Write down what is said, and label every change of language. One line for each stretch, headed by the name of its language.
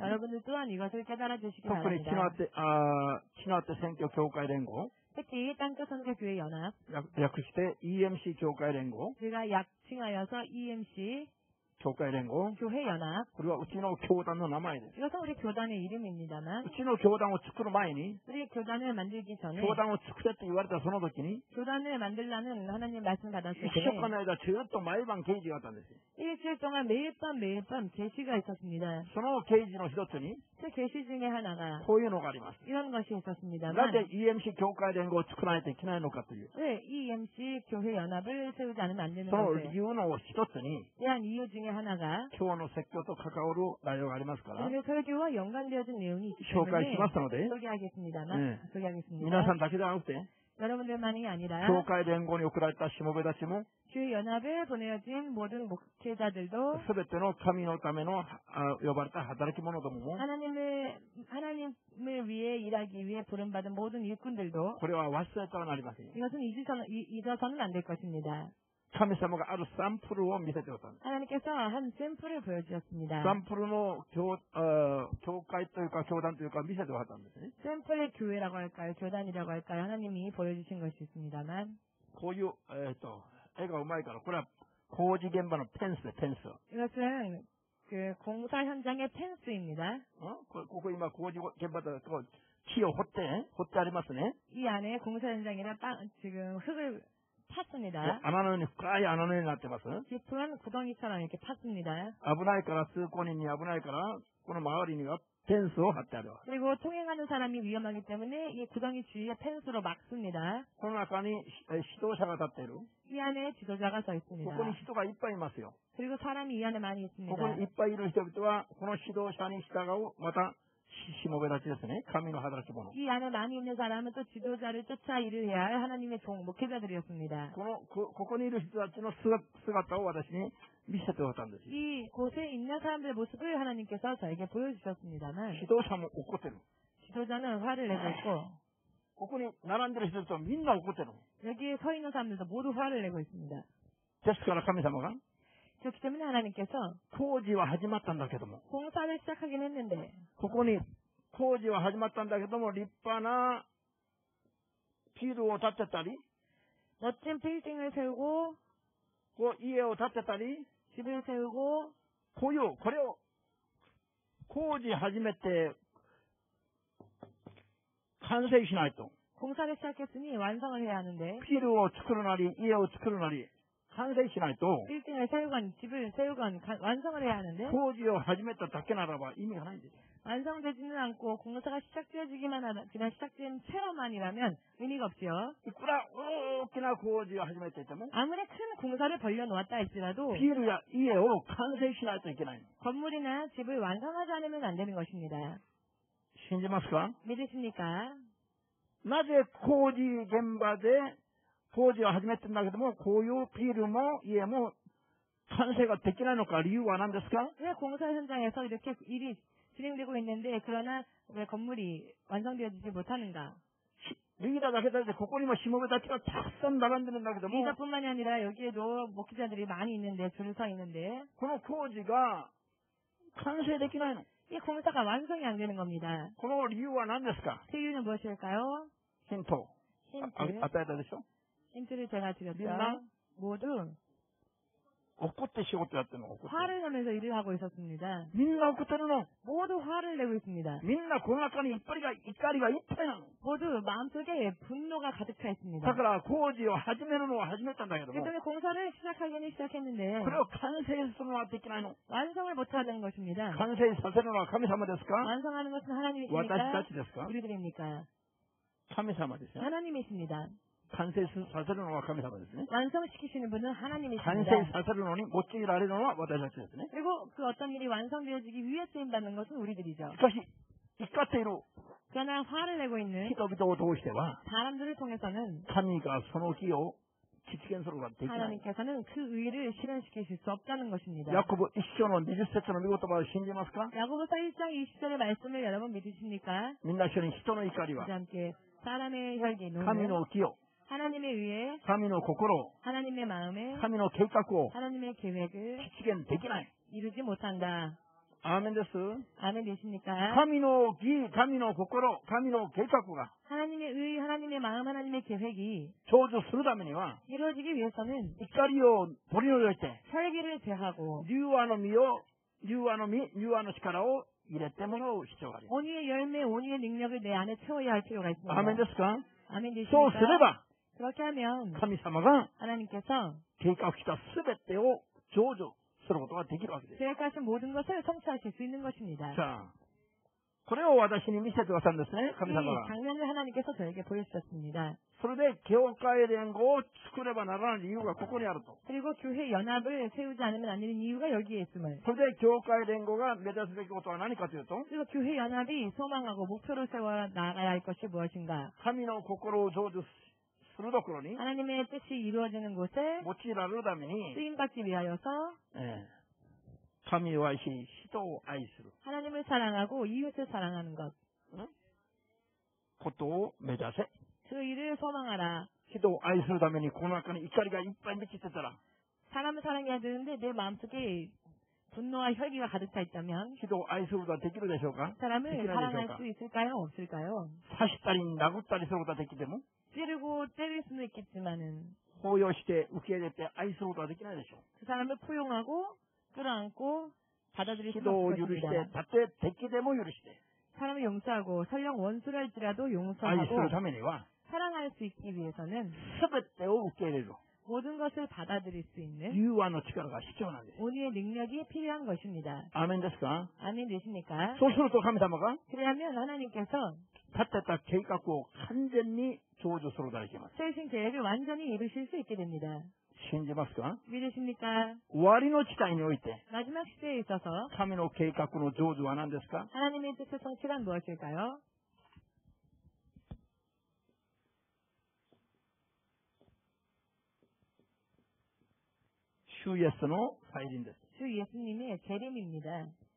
Korean: 여러분들 또한 이것을 깨달아 주시기
Japanese: 特に
Korean: 바랍니다.
Japanese: チナテ選挙協会連合
Korean: 특히 땅끝선교교회 연합
Japanese: 略して EMC 協会連合
Korean: 제가 약칭하여서 EMC
Japanese: 교회連合
Korean: 교회 연합.
Japanese: これはうちの教団の名前です。
Korean: 이것은 우리 교단의 이름입니다만
Japanese: うちの教団を作る前に
Korean: 우리 교단을 만들기 전에
Japanese: 教団を作れって言われたその時に
Korean: 교단을 만들라는 하나님 말씀 받았을
Japanese: 1
Korean: 때
Japanese: 週間の間ずっと毎晩掲示があったんですよ。
Korean: 일주일 동안 매일 밤 계시가 있었습니다.
Japanese: その掲示の一つに
Korean: 그 계시 중에 하나가
Japanese: こういうのがあります。
Korean: 이런 것이 있었습니다만
Japanese: なぜ EMC 教会連合を作らないといけないのかという
Korean: 왜 EMC 교회 연합을 세우지 않으면 안 되는
Japanese: その
Korean: 것에
Japanese: 理由の一つに
Korean: 대한 이유 중에 하나가
Japanese: 今日の説教と関わる内容がありますから
Korean: 오늘 설교와 연관되어진 내용이 있기
Japanese: 紹介
Korean: 때문에
Japanese: しますので
Korean: 소개하겠습니다만 네. 소개하겠습니다.
Japanese: 皆さんだけではなくて
Korean: 여러분들만이 아니라
Japanese: 教会連合に送られたしもべたちも
Korean: 교회 연합에 보내어진 모든 목회자들도
Japanese: すべての神のための呼ばれた働き者どもも
Korean: 하나님을 위해 일하기 위해 부름받은 모든 일꾼들도
Japanese: これは忘れてはなりません。
Korean: 이것은 잊어서는 안 될 것입니다.
Japanese: 神様があるサンプルを見せてください。
Korean: 하나님께서 한 샘플을 보여주셨습니다.
Japanese: サンプルの教会というか教団というか見せてくださったんですね。
Korean: 샘플의 교회라고 할까요? 교단이라고 할까요? 하나님이 보여주신 것이 있습니다만
Japanese: こういう絵がうまいからこれは工事現場のペンスでペンス。
Korean: 이것은 그 공사 현장의 펜스입니다.
Japanese: ここ今工事現場で木を掘ってありますね。
Korean: 이 안에 공사 현장이나 지금 흙을 팠습니다.
Japanese: 穴のように深い穴のようになってます。
Korean: 깊은 구덩이처럼 이렇게 팠습니다.
Japanese: 危ないから通行人に危ないからこの周りにはペンスを張ってあるわ。
Korean: 그리고 통행하는 사람이 위험하기 때문에 이 구덩이 주위에 펜스로 막습니다.
Japanese: この中に指導者が立っている。
Korean: 이 안에 지도자가 서 있습니다.
Japanese: ここに人がいっぱいいますよ。
Korean: 그리고 사람이 이 안에 많이 있습니다.
Japanese: ここにいっぱいいる人々はこの指導者に従うまたしもべたちですね。神の働き者。
Korean: 이 안에 많이 있는 사람은 또 지도자를 쫓아 일을 해야 할 하나님의 목회자들이었습니다.
Japanese: ここにいる人たちの姿を私に見せてくださったんですよ。
Korean: 이 곳에 있는 사람들의 모습을 하나님께서 저에게 보여주셨습니다만
Japanese: 指導者も怒ってる。
Korean: 지도자는 화를 내고 있고
Japanese: ここに並んでる人々はみんな怒ってる。
Korean: 여기에 서 있는 사람들도 모두 화를 내고 있습니다.
Japanese: ですから神様が
Korean: 그렇기 때문에 하나님께서
Japanese: 工事は始まったんだけども
Korean: 공사를 시작하긴 했는데
Japanese: ここに工事は始まったんだけども立派なビルを建てたり
Korean: 멋진 빌딩을 세우고
Japanese: 家を建てたり
Korean: 집을 세우고
Japanese: これを工事始めて完成しないと
Korean: 공사를 시작했으니 완성을 해야 하는데
Japanese: ビルを作るなり家を作るなり完成しないと
Korean: 빌딩을 세우건 집을 세우건 완성을 해야 하는데
Japanese: 工事を始めただけならば意味がないんです。
Korean: 완성되지는 않고 공사가 시작되어지기만 하다 그냥 시작된 채로만이라면 의미가 없지요.
Japanese: いくら大きな工事を始めていても
Korean: 아무리 큰 공사를 벌려놓았다 할지라도
Japanese: ビルや家を完成しないといけない。
Korean: 건물이나 집을 완성하지 않으면 안 되는 것입니다.
Japanese: 信じますか？
Korean: 믿으십니까?
Japanese: なぜ工事現場で工事を始めてるんだけどもこういうビルも家も完成ができないのか理由は何ですか？
Korean: 왜 공사 현장에서 이렇게 일이 진행되고 있는데 그러나 왜 건물이 완성되어지지 못하는가?
Japanese: リーダーだけだってここにもしもべたちがたくさん並んでるんだけども
Korean: 리더뿐만이 아니라 여기에도 목회자들이 많이 있는데 줄을 서 있는데
Japanese: この工事が完成できないの。
Korean: 이 공사가 완성이 안 되는 겁니다.
Japanese: この理由は何ですか？
Korean: 그 이유는 무엇일까요?
Japanese: ヒント。与えたでしょ？
Korean: 힌트를 제가 드렸죠.
Japanese: 민나?
Korean: 모두
Japanese: 怒って仕事やってるの。
Korean: 화를 내면서 일을 하고 있었습니다.
Japanese: みんな怒ってるの。
Korean: 모두 화를 내고 있습니다.
Japanese: みんなこの中に怒りがいっぱいなの。
Korean: 모두 마음속에 분노가 가득 차 있습니다.
Japanese: だから工事を始めるのは始めたんだけども
Korean: 그래서 공사를 시작하기는 시작했는데
Japanese: これを完成するのはできないの。
Korean: 완성을 못하는 것입니다.
Japanese: 完成させるのは神様ですか？
Korean: 완성하는 것은
Japanese: 私
Korean: 하나님이십니까?
Japanese: たちですか？
Korean: 우리들입니까?
Japanese: 神様ですよ。
Korean: 하나님이십니다.
Japanese: 完成させるのは神様ですね。
Korean: 완성시키시는 분은
Japanese: 完
Korean: 하나님이십니다.
Japanese: 成させるのに用いられるのは私たちですね。
Korean: 그리고 그 어떤 일이 완성되어지기 위해 쓰임받는 것은 우리들이죠.
Japanese: しかし、怒っている
Korean: 그러나 화를 내고 있는
Japanese: 人々を通しては、
Korean: 사람들을 통해서는
Japanese: 神がその日を実現することができない。
Korean: 하나님께서는 그 의를 실현시키실 수 없다는 것입니다.
Japanese: ヤコブ一章の20節の御言葉を信じますか？
Korean: 야고보서 1장 20절의 말씀을 여러분 믿으십니까?
Japanese: みんな一緒に人の怒りは
Korean: 우리 함께 사람의 혈기는
Japanese: 神の清、
Korean: 하나님의 의에
Japanese: 神の心、
Korean: 하나님의 마음에
Japanese: 神の計画を
Korean: 하나님의 계획을
Japanese: 実現できない。
Korean: 이루지 못한다.
Japanese: 아멘です。
Korean: 아멘 되십니까?
Japanese: 神の義、神の心、神の計画が
Korean: 하나님의 의, 하나님의 마음, 하나님의 계획이
Japanese: 成就するためには
Korean: 이루어지기 위해서는
Japanese: 怒りを取り除いて
Korean: 혈기를 제하고
Japanese: 柔和の実を、柔和の実、柔和の力を入れてもらう必要があります。
Korean: 온유의 열매, 온유의 능력을 내 안에 채워야 할 필요가 있습니다.
Japanese: アーメンですか？
Korean: 아멘
Japanese: そうすれ
Korean: 되십니까?
Japanese: ば
Korean: 그렇게 하면
Japanese: 神様が
Korean: 하나님께서
Japanese: 計画したすべてを成就することができるわけです。
Korean: 계획하신 모든 것을 성취하실 수 있는 것입니다.
Japanese: さあ、これを私に見せてくださるんですね、神
Korean: 이
Japanese: 様が。
Korean: 장면을 하나님께서 저에게 보여주셨습니다.
Japanese: それで教会連合を作ればならない理由がここにあると。
Korean: 그리고 교회 연합을 세우지 않으면 안 되는 이유가 여기에 있음을.
Japanese: それで教会連合が目指すべきことは何かというと、
Korean: 그리고 교회 연합이 소망하고 목표를 세워 나가야 할 것이 무엇인가?
Japanese: 神の心を成就するところに
Korean: 하나님의 뜻이 이루어지는 곳에
Japanese: 用いられるために、
Korean: 쓰임받기 위하여서
Japanese: 神を愛し、人を愛する
Korean: 하나님을 사랑하고 이웃을 사랑하는 것.
Japanese: ことを目指せ。
Korean: 그 일을 소망하라.
Japanese: 人を愛するためにこの中に怒りがいっぱい満ちてたら、
Korean: 사람을 사랑해야 되는데 내 마음속에 분노와 혈기가 가득 차 있다면
Japanese: 人を愛することはできるでしょうか？
Korean: 사람을
Japanese: できないでしょう
Korean: 사랑할
Japanese: か？
Korean: 수 있을까요? 없을까요?
Japanese: 刺したり殴ったりすることはできても、
Korean: 찌르고 때릴 수는 있겠지만은
Japanese: 抱擁して受け入れて愛することはできないでしょう。
Korean: 그 사람을 포용하고 끌어안고 받아들일 수는
Japanese: 人を
Korean: 없을
Japanese: 許して、
Korean: 것입니다.
Japanese: たとえ敵でも許して、
Korean: 사람을 용서하고 설령 원수를 할지라도
Japanese: 愛す
Korean: 용서하고
Japanese: るためには、
Korean: 사랑할 수 있기 위해서는
Japanese: すべてを受け入れる。
Korean: 모든 것을 받아들일 수 있는
Japanese: 融和の力が必要なんです。
Korean: 온유의 능력이 필요한 것입니다.
Japanese: アーメンですか？
Korean: 아멘 되십니까?
Japanese: そうすると神様が
Korean: 그러면 하나님께서
Japanese: 立てた計画を完全に成就することができます。
Korean: 세우신 계획을 완전히 이루실 수 있게 됩니다.
Japanese: 信じますか？
Korean: 믿으십니까?
Japanese: 終わりの地帯において、
Korean: 마지막 시대에 있어서
Japanese: 神の計画の成就は何ですか？
Korean: 하나님의 뜻의 성취가 무엇일까요?
Japanese: 主イエスの再臨です。
Korean: 주 예수님의 재림입니다.